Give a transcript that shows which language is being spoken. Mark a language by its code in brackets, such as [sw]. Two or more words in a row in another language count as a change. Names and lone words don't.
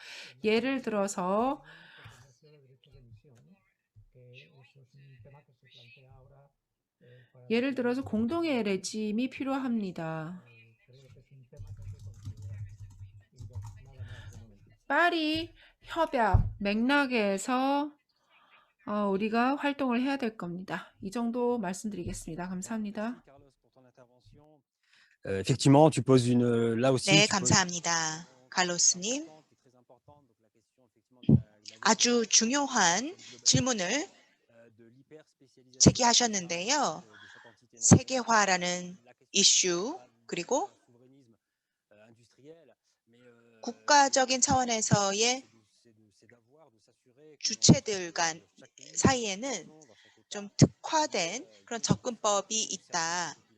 [ko] 예를 들어서 공동의 레짐이 필요합니다. 파리 협약 맥락에서 우리가 활동을 해야 될 겁니다. 이 정도 말씀드리겠습니다. 감사합니다. [fr] Effectivement, tu poses là aussi, [ko] 네, [fr] tu poses [ko] 감사합니다. 칼로스님, 아주 중요한 질문을 제기하셨는데요. 세계화라는 이슈, 그리고 국가적인 차원에서의 주체들 간 사이에는 좀 특화된 그런 접근법이 있다.